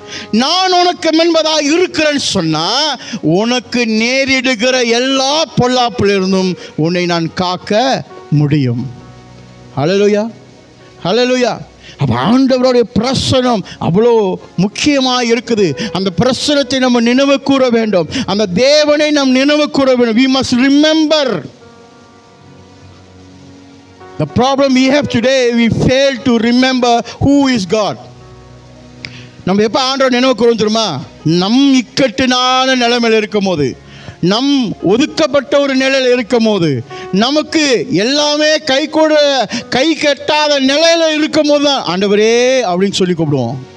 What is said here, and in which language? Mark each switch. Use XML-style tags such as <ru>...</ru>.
<ta>நான் உனக்கு முன்பதாக இருக்கிறேன்னு சொன்னா உனக்கு நேரிடுகிற எல்லா பொல்லாப்பிலிருந்தும் உன்னை நான் காக்க முடியும். ஹல்லேலூயா, ஹல்லேலூயா. அப்போ ஆண்டவருடைய பிரசனம் அவ்வளோ முக்கியமாக இருக்குது. அந்த பிரசனத்தை நம்ம நினைவு கூற வேண்டும், அந்த தேவனை நாம் நினைவு கூற வேண்டும்.</ta> <en>we must remember the problem we have today. We fail to remember who is God.</en> <ta>நம்ம எப்போ ஆண்டவர் நினைவு கூறுவோம் தெரியுமா? நம் இக்கட்டினான நிலைமையில் இருக்கும் போது, நம் ஒதுக்கப்பட்ட ஒரு நிலையில் இருக்கும் போது, நமக்கு எல்லாமே கை கட்டாத நிலையில் இருக்கும் போது தான் ஆண்டவரே அப்படின்னு சொல்லி கூப்பிடுவோம்.</ta>